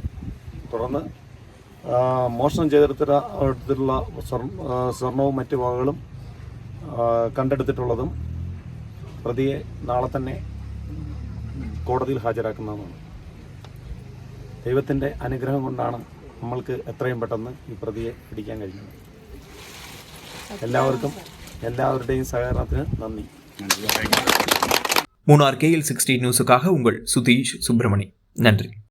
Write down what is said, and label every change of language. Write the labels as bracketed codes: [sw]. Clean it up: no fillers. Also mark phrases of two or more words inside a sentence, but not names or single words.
[ml] തുടർന്ന് മോഷണം ചെയ്തെടുത്തിട്ടുള്ള സ്വർണവും മറ്റു വകകളും കണ്ടെടുത്തിട്ടുള്ളതും പ്രതിയെ നാളെ തന്നെ കോടതിയിൽ ഹാജരാക്കുന്നതാണ്. ദൈവത്തിൻ്റെ അനുഗ്രഹം കൊണ്ടാണ് നമ്മൾക്ക് എത്രയും പെട്ടെന്ന് ഈ പ്രതിയെ പിടിക്കാൻ കഴിഞ്ഞത്. [ta] எல்லாவருடையும் சககாரத்துக்கு நன்றி. மூணார் KL16 நியூஸுக்காக உங்கள் சுதீஷ் சுப்பிரமணி. நன்றி.